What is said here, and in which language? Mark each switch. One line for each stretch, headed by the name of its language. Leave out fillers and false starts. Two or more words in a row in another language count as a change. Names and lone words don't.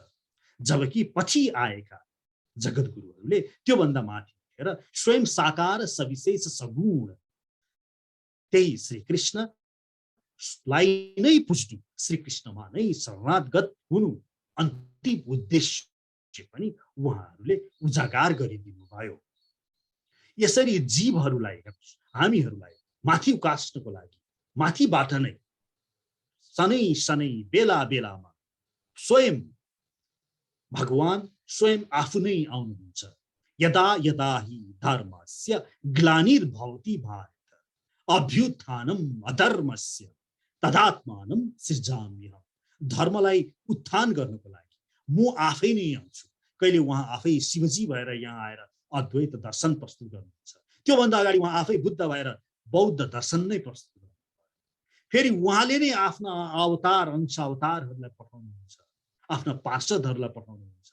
Nepali: जबकि पछि आएका जगतगुरुहरूले त्योभन्दा माथि उठेर स्वयं साकार सविशेष सगुण त्यही श्रीकृष्णलाई नै पुज्नु, श्रीकृष्णमा नै शरणागत हुनु अन्तिम उद्देश्य पनि उहाँहरूले उजागर गरिदिनु भयो। यसरी जीवहरूलाई, हामीहरूलाई माथि उकास्नको लागि माथिबाट नै सनै सनै बेला बेलामा स्वयं भगवान स्वयं आफू नै आउनुहुन्छ।
Sanskrit: यदा यदा हि धर्मस्य ग्लानिर्भवति भारत अभ्युत्थानम अधर्मस्य तदात्मानं सृजाम्यहम्।
Nepali: धर्मलाई उत्थान गर्नको लागि म आफै नै आउँछु। कहिले उहाँ आफै शिवजी भएर यहाँ आएर अद्वैत दर्शन प्रस्तुत गर्नुहुन्छ, त्योभन्दा अगाडि उहाँ आफै बुद्ध भएर बौद्ध दर्शन नै प्रस्तुत गर्नुहुन्छ। फेरि उहाँले नै आफ्ना अवतार अंश अवतारहरूलाई पठाउनुहुन्छ, आफ्ना पार्षदहरूलाई पठाउनुहुन्छ।